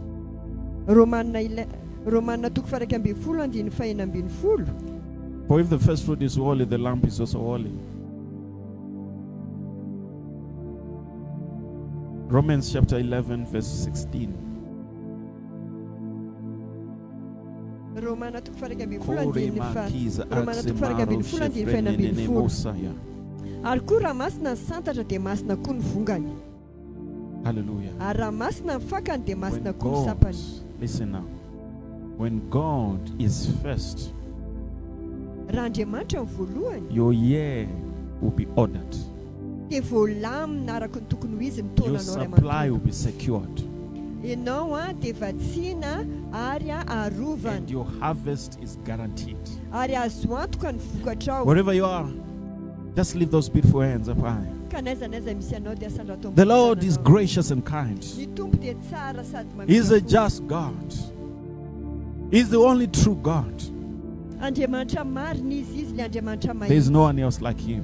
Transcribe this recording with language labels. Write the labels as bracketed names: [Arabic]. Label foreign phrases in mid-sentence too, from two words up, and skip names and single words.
[Malagasy] Romanina toko faraka ambin'ny folo andiny fahena ambin'ny folo. [English] For if the first fruit is holy, the lamp is also holy. Romans chapter 11 verse 16. [Malagasy] Romana toko faraka ambin'ny folo andiny fahena ambin'ny folo. Ary koa raha masina ny santatra dia masina koa ny vongany. Hallelujah. Ary raha masina ny fakany dia masina koa ny sapany. [English] Listen now. When God is first, [Malagasy] raha Andriamanitra ny voalohany, [English] your year will be ordered. [Malagasy] dia voalamina araka ny tokony ho izy ny taonanao [English] Your supply will be secured. [Malagasy] Ianao dia vatsiana ary arovana. [English] And your harvest is guaranteed. [Malagasy] Ary azo antoka ny vokatrao. [English] Wherever you are, just lift those beautiful hands up high. The The Lord is gracious and kind. He's a just God. He's the only true God. There is no one else like him.